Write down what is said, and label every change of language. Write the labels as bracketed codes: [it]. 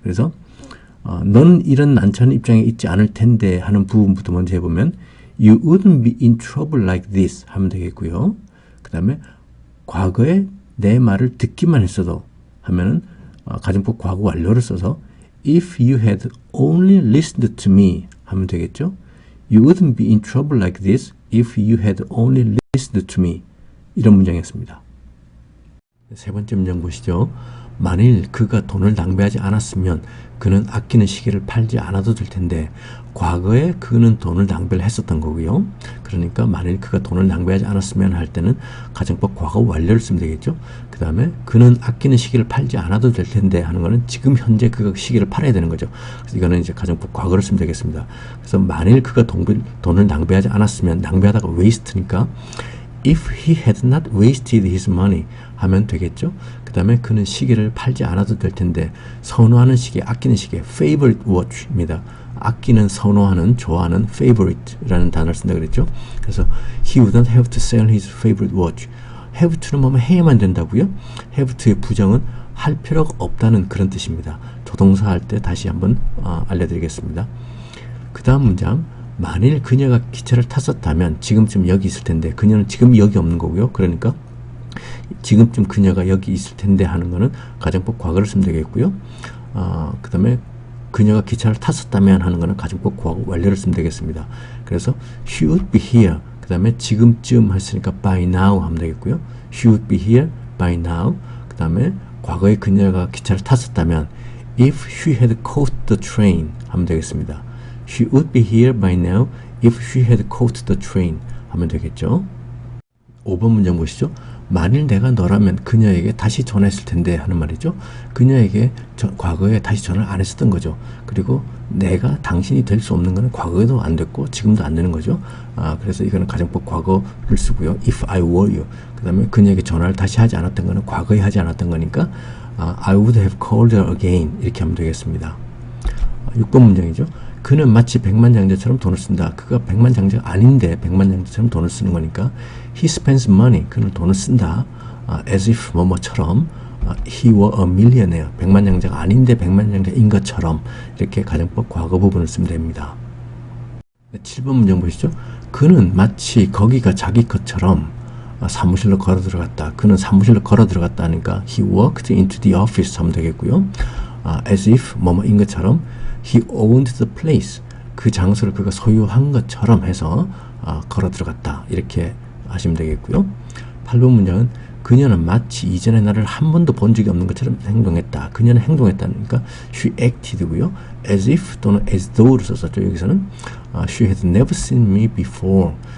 [ko] 그래서 너는 이런 난처한 입장에 있지 않을 텐데 하는 부분부터 먼저 해보면 [en] You wouldn't be in trouble like this [ko] 하면 되겠고요. 그 다음에 과거에 내 말을 듣기만 했어도 하면은 가정법 과거 완료를 써서 [en] If you had only listened to me [ko] 하면 되겠죠. [en] You wouldn't be in trouble like this if you had only listened to me. [ko] 이런 문장이었습니다. 세 번째 문장 보시죠. 만일 그가 돈을 낭비하지 않았으면 그는 아끼는 시계를 팔지 않아도 될 텐데 과거에 그는 돈을 낭비를 했었던 거고요. 그러니까 만일 그가 돈을 낭비하지 않았으면 할 때는 가정법 과거 완료를 쓰면 되겠죠. 그 다음에 그는 아끼는 시계를 팔지 않아도 될 텐데 하는 거는 지금 현재 그가 시계를 팔아야 되는 거죠. 그래서 이거는 이제 가정법 과거를 쓰면 되겠습니다. 그래서 만일 그가 돈을 낭비하지 않았으면 낭비하다가 waste니까 [en] If he had not wasted his money [ko] 하면 되겠죠. 그 다음에 그는 시계를 팔지 않아도 될 텐데 선호하는 시계, 아끼는 시계 favorite watch입니다. 아끼는, 선호하는, 좋아하는 favorite라는 단어를 쓴다 그랬죠. 그래서 [en] he wouldn't have to sell his favorite watch. [ko] have to는 뭐면 해야만 된다고요. have to의 부정은 할 필요가 없다는 그런 뜻입니다. 조동사 할 때 다시 한번 알려드리겠습니다. 그 다음 문장 만일 그녀가 기차를 탔었다면 지금쯤 여기 있을 텐데 그녀는 지금 여기 없는 거고요. 그러니까 지금쯤 그녀가 여기 있을 텐데 하는 거는 가정법 과거를 쓰면 되겠고요. 그 다음에 그녀가 기차를 탔었다면 하는 거는 가정법 과거 완료를 쓰면 되겠습니다. 그래서 [en] she would be here [ko] 그 다음에 지금쯤 했으니까 by now 하면 되겠고요. [en] she would be here by now [ko] 그 다음에 과거에 그녀가 기차를 탔었다면 [en] if she had caught the train [ko] 하면 되겠습니다. [en] She would be here by now if she had caught the train [ko] 하면 되겠죠. 5번 문장 보시죠. 만일 내가 너라면 그녀에게 다시 전화했을 텐데 하는 말이죠. 그녀에게 과거에 다시 전화를 안 했었던 거죠. 그리고 내가 당신이 될 수 없는 거는 과거에도 안 됐고 지금도 안 되는 거죠. 그래서 이거는 가정법 과거를 쓰고요. [en] If I were you. [ko] 그 다음에 그녀에게 전화를 다시 하지 않았던 거는 과거에 하지 않았던 거니까 [en] I would have called her again [ko] 이렇게 하면 되겠습니다. 6번 문장이죠. 그는 마치 백만장자처럼 돈을 쓴다. 그가 백만장자가 아닌데 백만장자처럼 돈을 쓰는 거니까 [en] he spends money. [ko] 그는 돈을 쓴다. [en] as if [ko] 뭐뭐처럼 [en] he were a millionaire. [ko] 백만장자가 아닌데 백만장자인 것처럼 이렇게 가정법 과거 부분을 쓰면 됩니다. 7번 문장 보시죠. 그는 마치 거기가 자기 것처럼 사무실로 걸어 들어갔다. 그는 사무실로 걸어 들어갔다 하니까 [en] he walked into the office [ko] 하면 되겠고요. [en] as if [ko] 뭐뭐인 것처럼 [en] he owned the place. [ko] 그 장소를 그가 소유한 것처럼 해서 걸어 들어갔다. 이렇게 하시면 되겠고요. 8번 문장은 그녀는 마치 이전에 나를 한 번도 본 적이 없는 것처럼 행동했다. 그녀는 행동했다니까 she acted고요. [en] as if 또는 as though를 [ko] 썼었죠. 여기서는 [en] she had never seen me before.